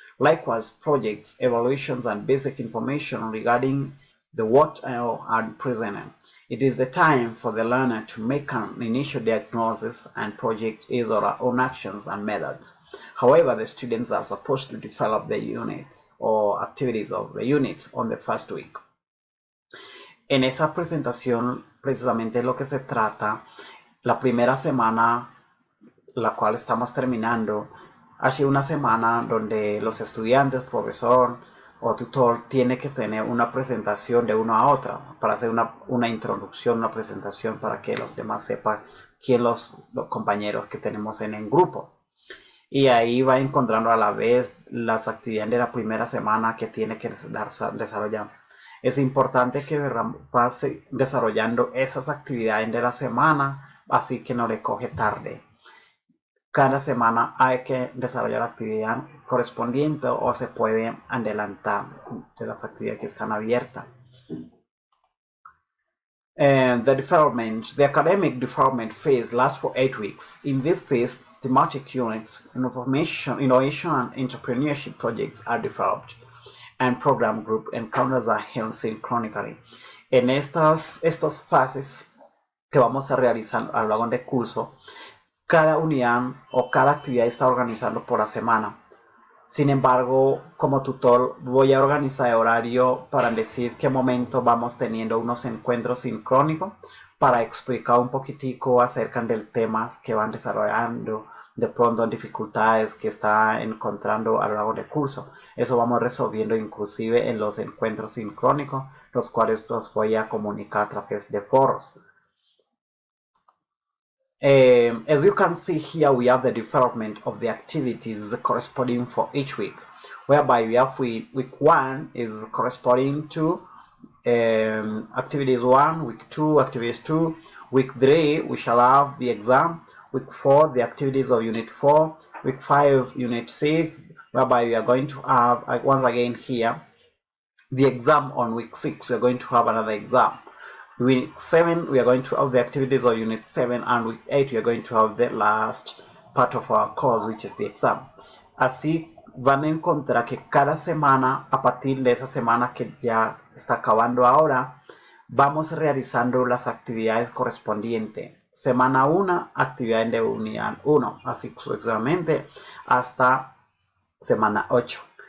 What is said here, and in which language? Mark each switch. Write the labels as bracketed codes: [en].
[en] Likewise, projects, evaluations, and basic information regarding the what are presented. It is the time for the learner to make an initial diagnosis and project his or her own actions and methods. However, the students are supposed to develop the units or activities of the units on the first week. [es] En esa presentación, precisamente lo que se trata, la primera semana, la cual estamos terminando, ha sido una semana donde los estudiantes, profesor o tutor tiene que tener una presentación de uno a otra para hacer una introducción, una presentación para que los demás sepan quién los compañeros que tenemos en el grupo. Y ahí va encontrando a la vez las actividades de la primera semana que tiene que desarrollar. Es importante que pase desarrollando esas actividades de la semana, así que no le coge tarde. Cada semana hay que desarrollar la actividad correspondiente o se puede adelantar de las actividades que están abiertas. [en] The academic development phase lasts for 8 weeks. In this phase, thematic units, innovation, and entrepreneurship projects are developed, and program group encounters are held synchronically. [es] En estas fases que vamos a realizar a lo largo del curso, cada unidad o cada actividad está organizando por la semana. Sin embargo, como tutor voy a organizar el horario para decir qué momento vamos teniendo unos encuentros sincrónicos para explicar un poquitico acerca del temas que van desarrollando de pronto dificultades que está encontrando a lo largo del curso. Eso vamos resolviendo inclusive en los encuentros sincrónicos, los cuales los voy a comunicar a través de foros. [en] As you can see here, we have the development of the activities corresponding for each week, whereby we have week 1 is corresponding to activities 1, week 2, activities 2, week 3, we shall have the exam, week 4, the activities of unit 4, week 5, unit 6, whereby we are going to have, once again here, the exam on week 6, we are going to have another exam. Week 7, we are going to have the activities of Unit 7, and week 8, we are going to have the last part of our course, which is the exam. [es] Así van a encontrar que cada semana, a partir de esa semana que ya está acabando ahora, vamos realizando las actividades correspondientes. Semana 1, actividades de unidad 1, así sucesivamente hasta semana 8.